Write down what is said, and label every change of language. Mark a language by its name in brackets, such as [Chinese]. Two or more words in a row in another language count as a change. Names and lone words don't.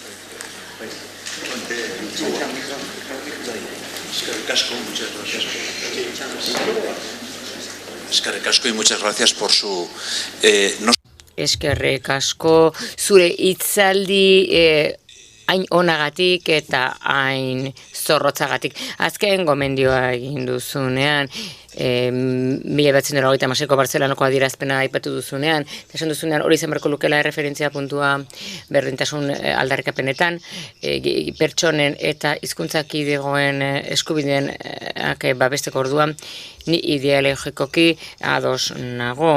[Basque] Eskerrik asko [Spanish] y muchas gracias por su... [Basque] Eskerrik asko zure hitzaldi hain onagatik eta hain zorrotzagatik. Azken gomendioa egin duzunean, 1996ko Bartzelanoko adierazpena aipatu duzunean, eta esan duzunean hori izan beharko lukela erreferentzia puntua berdintasun aldarrikapenetan, pertsonen eta hizkuntzakidegoen eskubideen babesteko orduan, ni ideologikoki ados nago.